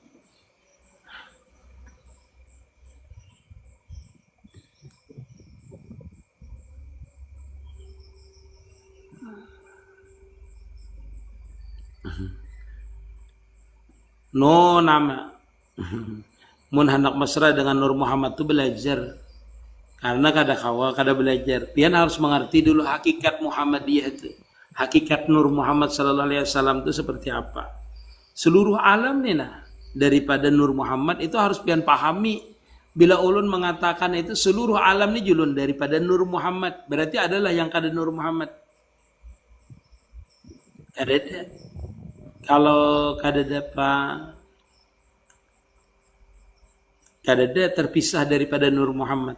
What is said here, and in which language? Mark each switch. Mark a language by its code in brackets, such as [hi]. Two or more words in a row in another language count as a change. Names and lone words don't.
[bjn] No nama mun hendak mesra dengan Nur Muhammad itu belajar karena kada belajar pian harus mengerti dulu hakikat Muhammadiyah itu hakikat Nur Muhammad [ar] صلى الله عليه وسلم [bjn] itu seperti apa seluruh alam nih nah daripada Nur Muhammad itu harus pian pahami bila ulun mengatakan itu seluruh alam nih julun daripada Nur Muhammad berarti adalah yang kada Nur Muhammad kada ada. Kalau kadada terpisah daripada Nur Muhammad.